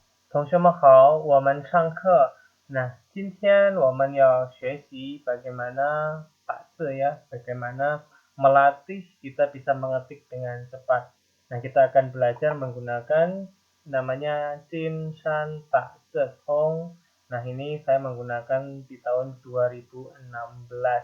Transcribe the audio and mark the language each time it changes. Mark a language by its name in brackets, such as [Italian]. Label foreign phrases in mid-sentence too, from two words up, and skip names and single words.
[Chinese] 同学们好，我们上课。 [Indonesian] Nah, [Chinese] 今天我们要学习 [Indonesian] bagaimana baca ya, bagaimana melatih kita bisa mengetik dengan cepat. Nah, kita akan belajar menggunakan namanya Jin Shan Tak Zhong. Nah, ini saya menggunakan di tahun 2016.